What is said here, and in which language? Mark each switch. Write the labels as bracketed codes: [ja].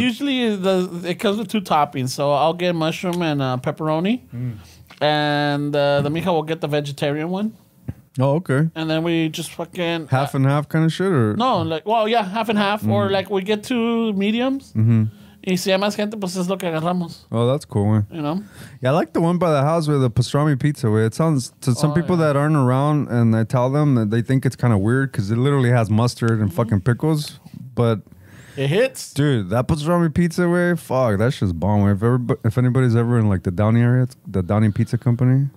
[en] usually it comes with 2 toppings. So I'll get mushroom and pepperoni, and the mija will get the vegetarian one. Oh, okay. And then we just fucking Half and half kind of shit, or no, like, well, yeah, half and half, or like we get 2 mediums. [es] Y si hay más gente, pues es lo que agarramos. [en] Oh, that's cool. Man. You know. Yeah, I like the one by the house with the pastrami pizza. Where it sounds to some people that aren't around, and I tell them that they think it's kind of weird because it literally has mustard and fucking pickles. But It hits. Dude, that pastrami pizza way, fuck, that's just bomb. If anybody's ever in like the Downey area, it's the Downey Pizza Company.